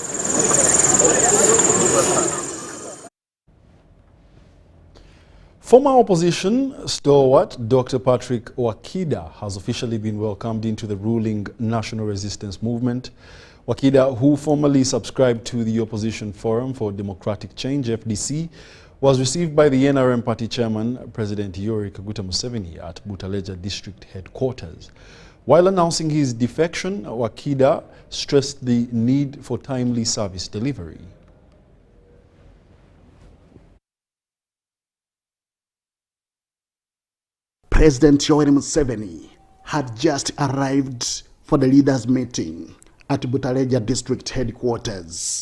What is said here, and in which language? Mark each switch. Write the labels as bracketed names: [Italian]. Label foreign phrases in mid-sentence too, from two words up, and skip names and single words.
[English] Former opposition stalwart Dr. Patrick Wakida has officially been welcomed into the ruling National Resistance Movement. Wakida, who formerly subscribed to the Opposition Forum for Democratic Change, FDC, was received by the NRM party chairman, President Yoweri Kaguta Museveni, at Butaleja district headquarters. While announcing his defection, Wakida stressed the need for timely service delivery. President Yoweri Museveni had just arrived for the leaders' meeting at Butaleja district headquarters.